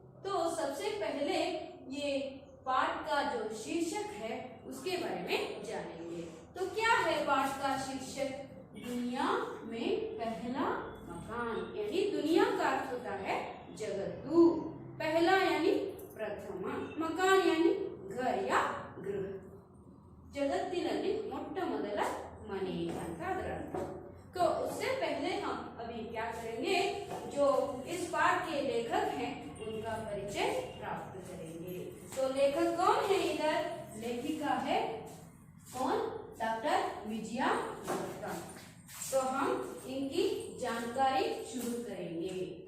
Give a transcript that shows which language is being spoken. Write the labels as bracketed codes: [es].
[hi] तो सबसे पहले ये पाठ का जो शीर्षक है उसके बारे में जानेंगे। तो क्या है पाठ का शीर्षक? दुनिया में पहला मकान, यानी दुनिया का अर्थ होता है जगतु। पहला यानी प्रथम, मकान यानी घर या गृह। [kn] जगತ್ತಿನಲ್ಲಿ ಮೊಟ್ಟ ಮೊದಲ ಮನೆ ಅಂತ ಅದರ अर्थ। [hi] तो उससे पहले हम अभी क्या करेंगे, जो इस पाठ के लेखक हैं उनका परिचय प्राप्त करेंगे। तो लेखक कौन है? इधर लेखिका है कौन? डॉक्टर विजया गुप्ता। तो हम इनकी जानकारी शुरू करेंगे।